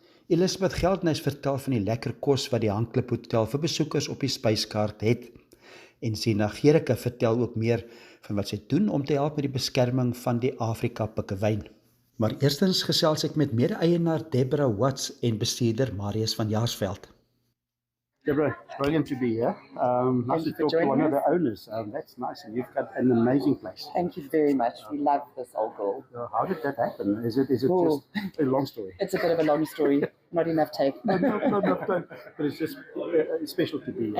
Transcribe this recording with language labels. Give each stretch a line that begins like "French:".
Afrikaans: Elisabeth Geldnys vertel van die lekker kos wat die Handklip Hotel vir besoekers op die spyskaart het. En Sina Gericke vertel ook meer van wat sy doen om te help met die beskerming van die Afrika pikkewyn. Maar eerstens gesels ek met mede-eienaar Deborah Watts en bestuurder Marius van Jaarsveld.
English: Deborah, it's brilliant to be here. Nice to talk to one of the owners. That's nice, and you've got an amazing place. Thank you very much. We love this old girl. How did that happen? Is it just a long story? It's a bit of a long story, not enough take. No, but it's just special to be here.